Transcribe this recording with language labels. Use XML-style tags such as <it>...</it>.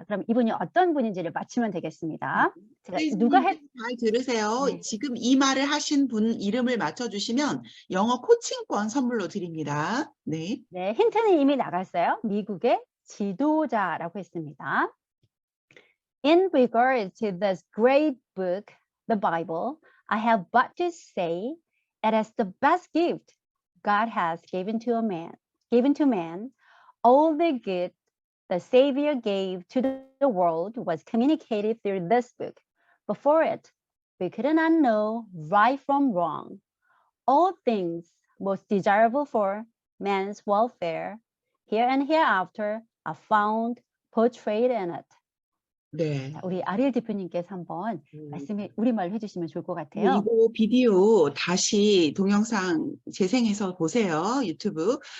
<ko>그럼 이분이 어떤 분인지를 맞추면 되겠습니다. 제가 누가 페이즈님들 잘 들으세요. 네. 지금 이 말을 하신 분 이름을 맞춰주시면 영어 코칭권 선물로 드립니다. 네. 네, 힌트는 이미 나갔어요. 미국의 지도자라고 했습니다.</ko> <en>In regard to this great book, the Bible, I have but to say it is the best gift God has given to man. All the good the Savior gave to the world was communicated through this book. Before it, we could not know right from wrong. All things most desirable for man's welfare, here and hereafter, are found portrayed in it.</en> <ko>네. 자, 우리 아리엘 대표님께서 한번 우리말로 해주시면 좋을 것 같아요. 이거 비디오 다시 동영상 재생해서 보세요. 유튜브.</ko>